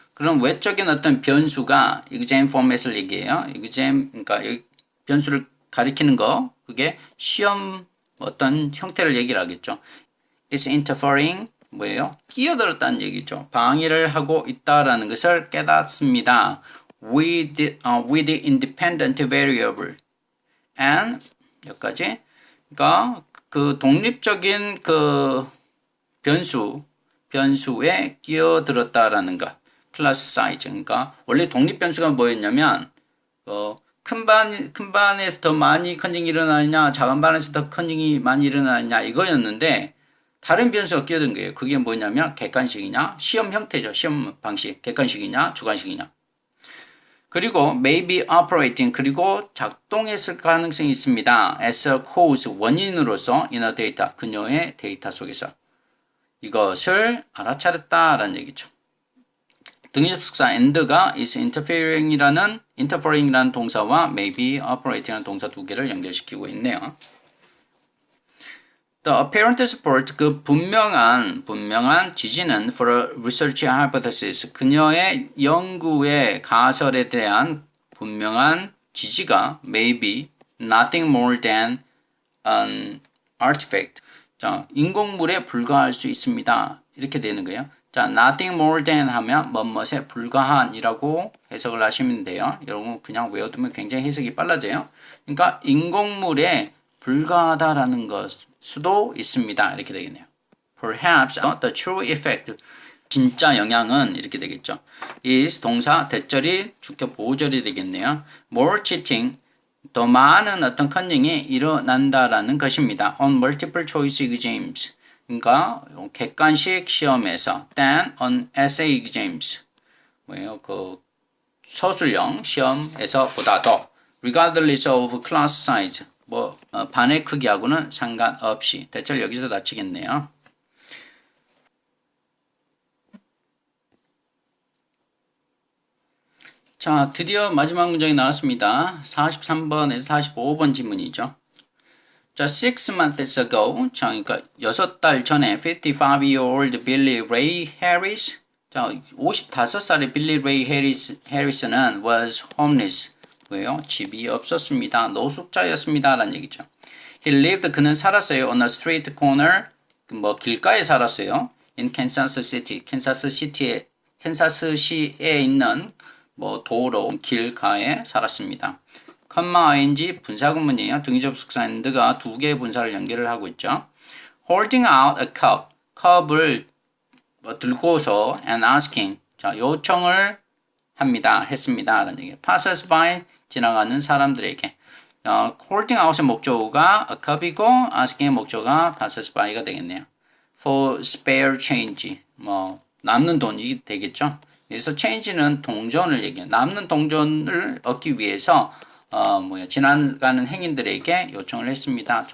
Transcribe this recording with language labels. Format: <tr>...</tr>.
<ko>그럼 외적인 어떤 변수가</ko> <en>exam format</en> <ko>을 얘기해요. exam, 그러니까 변수를 가리키는 거, 그게 시험 어떤 형태를 얘기를 하겠죠.</ko> <en>It's interfering,</en> <ko>끼어들었다는 얘기죠. 방해를 하고 있다라는 것을 깨닫습니다.</ko> <en>with the independent variable and</en> <ko>여기까지. 그러니까 그 독립적인 그 변수에 끼어들었다라는 것. 클래스 사이즈. 그러니까 원래 독립 변수가 뭐였냐면 큰 반에서 더 많이 컨닝이 일어나느냐, 작은 반에서 더 컨닝이 많이 일어나느냐 이거였는데. 다른 변수가 끼어든 거예요. 그게 뭐냐면 객관식이냐, 시험 형태죠. 시험 방식, 객관식이냐, 주관식이냐. 그리고</ko> <en>may be operating,</en> <ko>그리고 작동했을 가능성이 있습니다.</ko> <en>as a cause, 원인으로서 inner data,</en> <ko>그녀의 데이터 속에서. 이것을 알아차렸다라는 얘기죠. 등위접속사 and가</ko> <en>is interfering</en> <ko>이라는 동사와</ko> <en>may be operating</en> <ko>이라는 동사 두 개를 연결시키고 있네요.</ko> <en>The apparent support,</en> <ko>그 분명한 지지는</ko> <en>for a research hypothesis,</en> <ko>그녀의 연구의 가설에 대한 분명한 지지가</ko> <en>may be nothing more than an artifact.</en> <ko>자, 인공물에 불과할 수 있습니다. 이렇게 되는 거예요. 자,</ko> <en>nothing more than</en> <ko>하면 뭐뭐에 불과한이라고 해석을 하시면 돼요. 여러분 그냥 외워두면 굉장히 해석이 빨라져요. 그러니까 인공물에 불과하다라는 것 수도 있습니다. 이렇게 되겠네요.</ko> <en>Perhaps the true effect</en> <ko>진짜 영향은 이렇게 되겠죠. is 동사 대절이 주격 보호절이 되겠네요.</ko> <en>More cheating</en> <ko>더 많은 어떤 컨닝이 일어난다라는 것입니다.</ko> <en>On multiple choice exams</en> <ko>그러니까 객관식 시험에서</ko> <en>than on essay exams</en> <ko>뭐예요? 그 서술형 시험에서 보다도</ko> <en>regardless of class size</en> <ko>뭐 반의 크기하고는 상관없이 대절 여기서 닫히겠네요. 자, 드디어 마지막 문장이 나왔습니다. 43번에서 45번 지문이죠. 자,</ko> <en>6 months ago,</en> <ko>자, 그러니까 6달 전에 55-year-old Billy Ray Harris, 자, 55살의 빌리 레이 해리스는</ko> <en>was homeless,</en> <ko>뭐예요? 집이 없었습니다. 노숙자였습니다. 라는 얘기죠.</ko> <en>He lived,</en> <ko>그는 살았어요.</ko> <en>On a street corner,</en> <ko>뭐 길가에 살았어요.</ko> <en>In Kansas City,</en> <ko>캔사스시에 있는 뭐 도로, 길가에 살았습니다. 컴마 ing 분사구문이에요. 등기접속사 and가 두 개의 분사를 연결을 하고 있죠.</ko> <en>Holding out a cup,</en> <ko>컵을 들고서</ko> <en>and asking,</en> <ko>자 요청을 합니다. 했습니다. 라는 얘기예요.</ko> <en>Passers by,</en> <ko>지나가는 사람들에게.</ko> <en>holding out</en> <ko>의 목적어가</ko> <en>a cup</en> <ko>이고 asking의 목적어가</ko> <en>passers by</en> <ko>가 되겠네요.</ko> <en>For spare change,</en> <ko>뭐 남는 돈이 되겠죠. 그래서 change는 동전을 얘기해요. 남는 동전을 얻기 위해서 지나가는 행인들에게 요청을 했습니다.</ko>